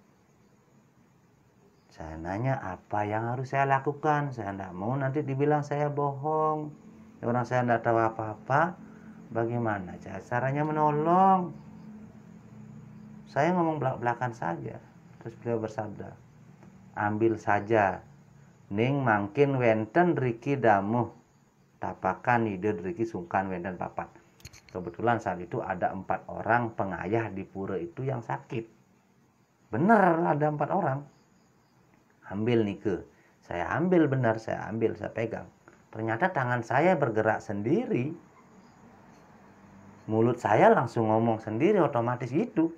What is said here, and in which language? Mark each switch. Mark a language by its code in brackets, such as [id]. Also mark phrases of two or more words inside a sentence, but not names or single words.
[id] Saya nanya, apa yang harus saya lakukan? Saya tidak mau nanti dibilang saya bohong, orang saya tidak tahu apa-apa. Bagaimana caranya menolong? Saya ngomong belak-belakan saja. Terus beliau bersabda, ambil saja, [ban] ning mangkin wenten riki damuh, tapakan ide riki sungkan wenten papat. [id] Kebetulan saat itu ada 4 orang pengayah di pura itu yang sakit. Benar ada 4 orang. Ambil nike. Saya ambil benar, saya ambil, saya pegang. Ternyata tangan saya bergerak sendiri. Mulut saya langsung ngomong sendiri otomatis gitu.